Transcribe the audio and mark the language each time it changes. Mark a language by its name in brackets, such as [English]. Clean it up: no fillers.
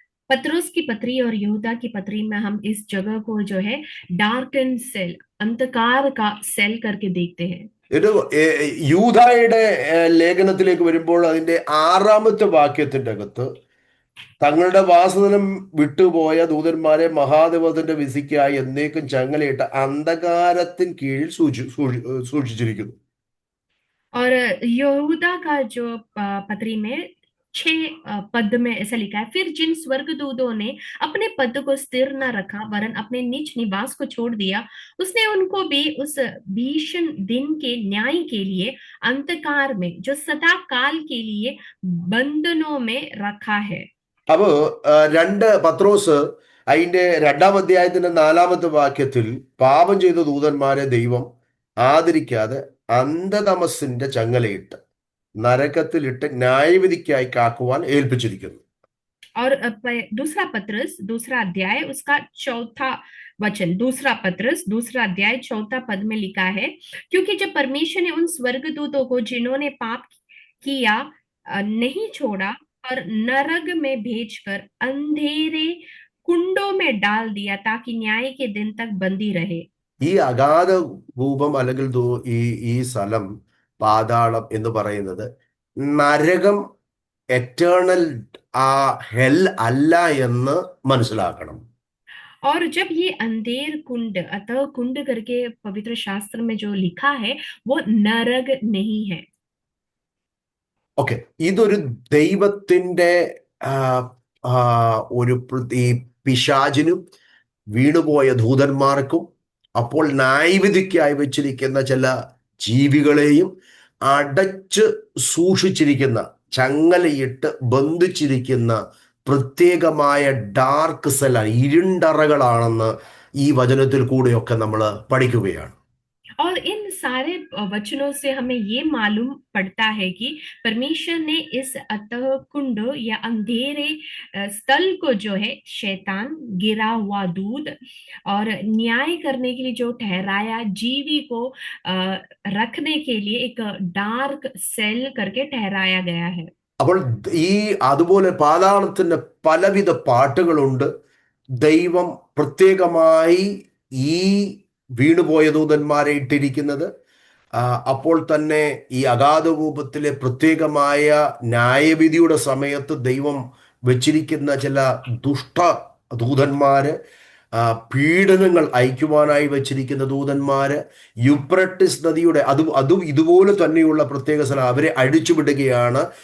[Hindi] पत्रुस की पत्री और यहूदा की पत्री में हम इस जगह को जो है डार्क एंड सेल, अंधकार का सेल करके देखते हैं। [Malayalam] ഇത് യൂദായുടെ ലേഖനത്തിലേക്ക് വരുമ്പോൾ അതിന്റെ 6-ാമത്തെ വാക്യത്തിന്റെ അകത്ത് തങ്ങളുടെ വാസസ്ഥലം വിട്ടുപോയ ദൂതന്മാരെ മഹാദേവത്തിന്റെ വിധിക്കായി എന്നേക്കും ചങ്ങലയിട്ട് അന്ധകാരത്തിൻ കീഴിൽ സൂക്ഷിച്ചിരിക്കുന്നു. [Hindi] और यहूदा का जो पत्री में 6 पद में ऐसा लिखा है, फिर जिन स्वर्गदूतों ने अपने पद को स्थिर न रखा वरन अपने निज निवास को छोड़ दिया, उसने उनको भी उस भीषण दिन के न्याय के लिए अंधकार में जो सदा काल के लिए बंधनों में रखा है। [Malayalam] അപ്പോ 2 പത്രോസ് അതിന്റെ 2-ാം അധ്യായത്തിന്റെ 4-ാമത്തെ വാക്യത്തിൽ പാപം ചെയ്ത ദൂതന്മാരെ ദൈവം ആദരിക്കാതെ അന്ധതമസിന്റെ ചങ്ങലയിട്ട് നരകത്തിലിട്ട് ന്യായവിധിക്കായി കാക്കുവാൻ ഏൽപ്പിച്ചിരിക്കുന്നു. [Hindi] और दूसरा पत्रस दूसरा अध्याय उसका चौथा वचन, दूसरा पत्रस दूसरा अध्याय चौथा पद में लिखा है, क्योंकि जब परमेश्वर ने उन स्वर्गदूतों को जिन्होंने पाप किया नहीं छोड़ा और नरक में भेजकर अंधेरे कुंडों में डाल दिया ताकि न्याय के दिन तक बंदी रहे। [Malayalam] ഈ അഗാധ കൂപം അല്ലെങ്കിൽ ഈ ഈ സ്ഥലം, പാതാളം എന്ന് പറയുന്നത് നരകം, എറ്റേണൽ ആ ഹെൽ അല്ല എന്ന് മനസ്സിലാക്കണം. [Hindi] और जब ये अंधेर कुंड, अतः कुंड करके पवित्र शास्त्र में जो लिखा है वो नरक नहीं है। [Malayalam] ഓക്കെ, ഇതൊരു ദൈവത്തിന്റെ ആ, ആ, ഈ പിശാചിനും വീണുപോയ ദൂതന്മാർക്കും അപ്പോൾ ന്യായവിധിക്കായി വെച്ചിരിക്കുന്ന ചില ജീവികളെയും അടച്ച് സൂക്ഷിച്ചിരിക്കുന്ന, ചങ്ങലയിട്ട് ബന്ധിച്ചിരിക്കുന്ന പ്രത്യേകമായ ഡാർക്ക് സെല്ലാണ്, ഇരുണ്ടറകളാണെന്ന് ഈ വചനത്തിൽ കൂടെയൊക്കെ നമ്മൾ പഠിക്കുകയാണ്. [Hindi] और इन सारे वचनों से हमें ये मालूम पड़ता है कि परमेश्वर ने इस अतः कुंड या अंधेरे स्थल को जो है शैतान, गिरा हुआ दूध और न्याय करने के लिए जो ठहराया जीवी को रखने के लिए एक डार्क सेल करके ठहराया गया है। [Malayalam] അപ്പോൾ ഈ അതുപോലെ പാതാളത്തിന്റെ പലവിധ പാട്ടുകളുണ്ട്. ദൈവം പ്രത്യേകമായി ഈ വീണുപോയ ദൂതന്മാരെ ഇട്ടിരിക്കുന്നത് അപ്പോൾ തന്നെ ഈ അഗാധകൂപത്തിലെ പ്രത്യേകമായ ന്യായവിധിയുടെ സമയത്ത് ദൈവം വെച്ചിരിക്കുന്ന ചില ദുഷ്ട ദൂതന്മാര്, പീഡനങ്ങൾ അയക്കുവാനായി വെച്ചിരിക്കുന്ന ദൂതന്മാര്, യുപ്രട്ടിസ് നദിയുടെ അതും ഇതുപോലെ തന്നെയുള്ള പ്രത്യേക സ്ഥലം, അവരെ അടിച്ചുവിടുകയാണ്.